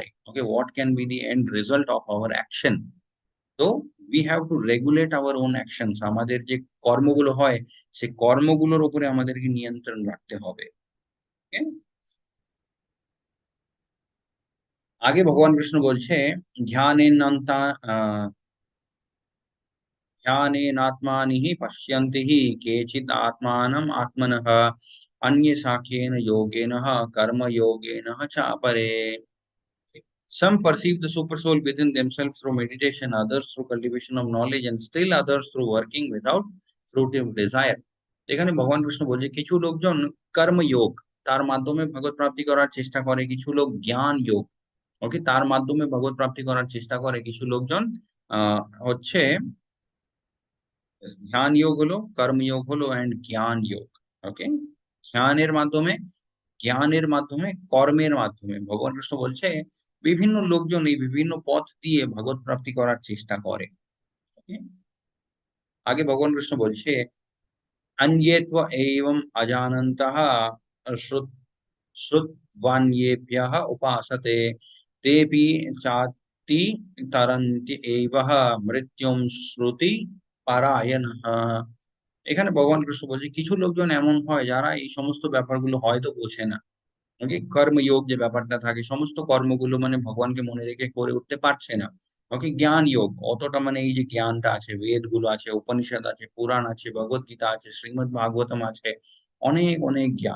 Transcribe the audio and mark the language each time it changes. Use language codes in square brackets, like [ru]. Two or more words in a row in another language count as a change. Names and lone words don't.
[en] Okay, what can be the end result of our action. So we have to regulate our own actions. [bn] আমাদের যে কর্মগুলো হয়, সেই কর্মগুলোর উপরে আমাদেরকে নিয়ন্ত্রণ রাখতে হবে। ওকে? আগে ভগবান কৃষ্ণ বলছে, [sa] ধ্যানেনান্তা ध्यानेनात्मानि पश्यन्ति हि केचित् आत्मानम् आत्मनः अन्ये साख्येन योगेन कर्मयोगेन च अपरे। [en] Some perceive the super soul within themselves through meditation, others through cultivation of knowledge, and still others through working without fruitive desire. [bn] এখানে ভগবান কৃষ্ণ বলছে কিছু লোকজন কর্মযোগ, তার মাধ্যমে ভগবত প্রাপ্তি করার চেষ্টা করে। কিছু লোক জ্ঞান যোগ, ওকে, তার মাধ্যমে ভগবত প্রাপ্তি করার চেষ্টা করে। কিছু লোকজন হচ্ছে ধ্যান যোগ হলো, কর্মযোগ হলো, অ্যান্ড জ্ঞান যোগ। ওকে, ধ্যানের মাধ্যমে, জ্ঞানের মাধ্যমে, কর্মের মাধ্যমে ভগবান কৃষ্ণ বলছে বিভিন্ন লোকজন এই বিভিন্ন পথ দিয়ে ভগবত প্রাপ্তি করার চেষ্টা করে। Okay? আগে ভগবান কৃষ্ণ বলছে, [sa] अन्ये त्व एवम् अजानन्तः श्रुत श्रुतवान्येभ्यः उपासते तेऽपि चाति तरन्ति एवः मृत्युम श्रुति पारायणः। [bn] এখানে ভগবান কৃষ্ণ বলছে কিছু লোকজন এমন হয় যারা এই সমস্ত ব্যাপারগুলো হয়তো বোঝে না। ওকে, কর্মযোগ যে ব্যাপারটা থাকে, সমস্ত কর্মগুলো মানে ভগবানকে মনে রেখে করে উঠতে পারছে না। ওকে, জ্ঞান যোগ অতটা মানে এই যে জ্ঞানটা আছে, বেদ গুলো আছে, উপনিষদ আছে, পুরাণ আছে, ভগবত গীতা আছে, শ্রীমদ্ ভাগবতম আছে, অনেক অনেক জ্ঞান।